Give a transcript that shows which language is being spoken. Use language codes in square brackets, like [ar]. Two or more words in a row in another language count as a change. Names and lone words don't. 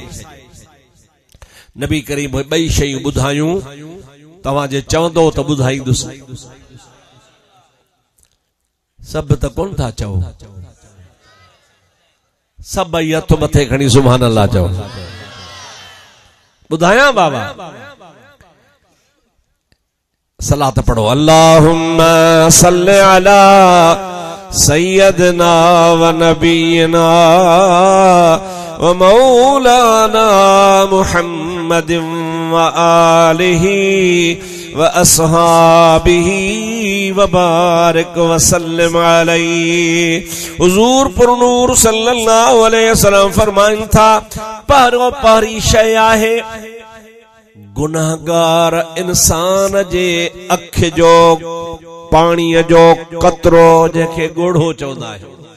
[sd] नबी करीम ॿई शयूं ॿुधायूं, तव्हां जे चवंदो त ॿुधाईंदुसि। सभु त कोन था चओ, सभई हथ मथे खणी [ar] سبحان الله [sd] चओ। ॿुधायां बाबा? सलात पढ़ो। [ar] اللهم صل على سيدنا ونبينا ومولانا محمد وآله وأصحابه وبارك وسلم عليه. [sd] हुजूर पुरनूर [ar] صلى الله عليه وسلم [sd] फरमाइन था पहिरों पहिरीं शइ आहे गुनाहगार इंसान जे अख जो पाणीअ जो कतरो जंहिंखे ॻोढ़ो चवंदा आहियूं।